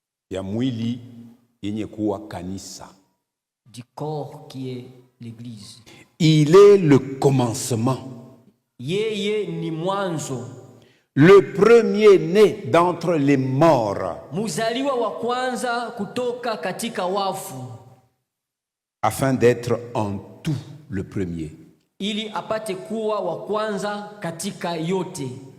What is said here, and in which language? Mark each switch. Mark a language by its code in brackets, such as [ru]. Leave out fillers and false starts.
[sw] Ya mwili yenye kuwa kanisa. [fr] Du corps qui est l'Église. Il est le commencement. [sw] Yeye ni mwanzo. [fr] Le premier-né d'entre les morts. [sw] Muzaliwa wa kwanza kutoka katika wafu. [fr] Afin d'être en tout le premier. [sw] Ili apate kuwa wa kwanza katika yote.